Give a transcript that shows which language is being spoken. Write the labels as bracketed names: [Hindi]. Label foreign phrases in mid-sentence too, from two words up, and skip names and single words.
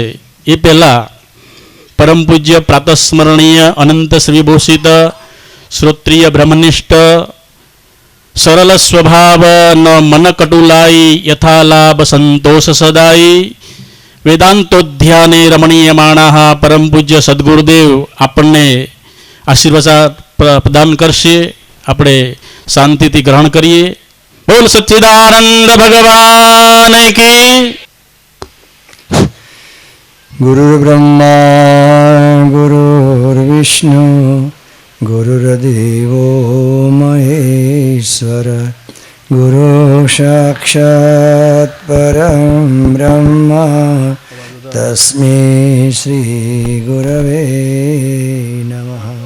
[Gujarati] એ પહેલાં પરમ પૂજ્ય પ્રાતસ્મરણીય અનંત શ્રીભૂષિત શ્રોત્રિય બ્રહ્મનિષ્ઠ સરળ સ્વભાવ [Awadhi] न मन कटुलाई यथालाभ संतोष सदाई [Sanskrit] વેદાંતોધ્યાને રમણીયમાણા [Gujarati] પરમ પૂજ્ય સદગુરુદેવ આપણને આશીર્વાદ પ્રદાન કરશે। આપણે શાંતિથી ગ્રહણ કરીએ। બોલ સચ્ચિદાનંદ ભગવાન की। [Sanskrit] गुरुर्ब्रह्मा गुरुर्विष्णु गुरुर्देवो महेश्वर गुरु साक्षात् परं ब्रह्म तस्मै श्री गुरवे नमः।